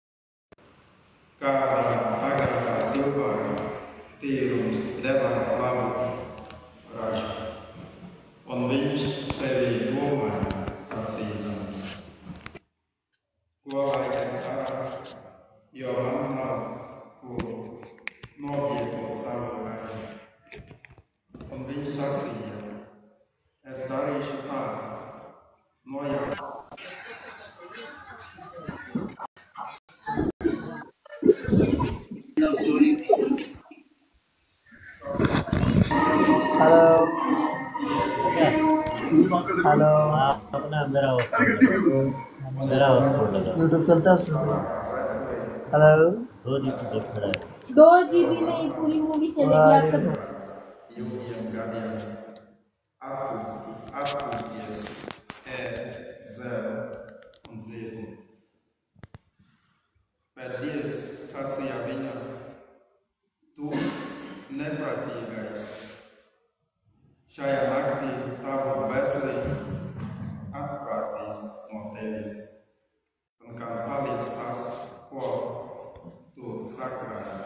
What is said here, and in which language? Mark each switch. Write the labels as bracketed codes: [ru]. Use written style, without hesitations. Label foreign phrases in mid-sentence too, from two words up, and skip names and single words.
[lv] Kāda pagātā cilvēka tīrums deva labu ražu, un viņš sevi domāja sacīdams. Ko lai es daru, jo man nav kur novietot savu ražu. Un viņš sacīja, es darīšu tā, nojaukt. Halo. Halo. [hi] अपना अंदर आओ यूट्यूब चलता है उसमें। हेलो 2 GB देख रहा है 2 GB में ही पूरी मूवी चलेगी आपका। [lv] Bet Dievs sacīja viņam, tu neprātīgais, šajā naktī tavu veseli atprasīs no tevis, un kam paliks tas, ko tu sakrāji.